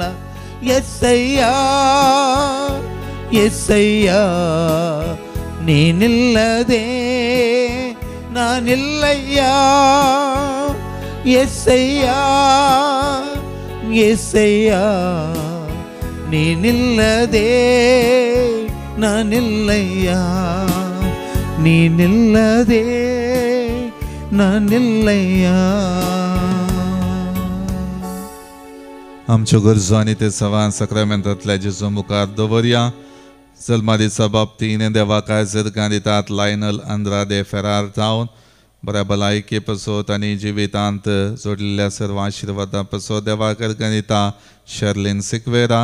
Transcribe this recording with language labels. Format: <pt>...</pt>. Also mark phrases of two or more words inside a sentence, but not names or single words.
<kn>ಯೆಸ್ಸಯ್ಯ ಯೆಸ್ಸಯ್ಯ ನೀನಿಲ್ಲದೆ ನಾನಿಲ್ಲಯ್ಯ. ಯೆಸ್ಸಯ್ಯ ಯೆಸ್ಸಯ್ಯ ನೀನಿಲ್ಲದೆ ನಾನಿಲ್ಲಯ್ಯ. ನೀನಿಲ್ಲದೆ नानिल्लय</kn> <kok>आमच्यो गरजो आनी ते सवान सक्रामेंतांतल्या जेजू मुखार दवरया. जल्मा दिसा बाबतीन देवाक आयजगां दितात लायनल अंद्रादे फेरार जावन बऱ्या भलायके पसत आनी जिवितांत जोडलेल्या सर्व आशिर्वादां पसत देवाक अर्गां दिता शर्लिन सिक्वेरा.</kok>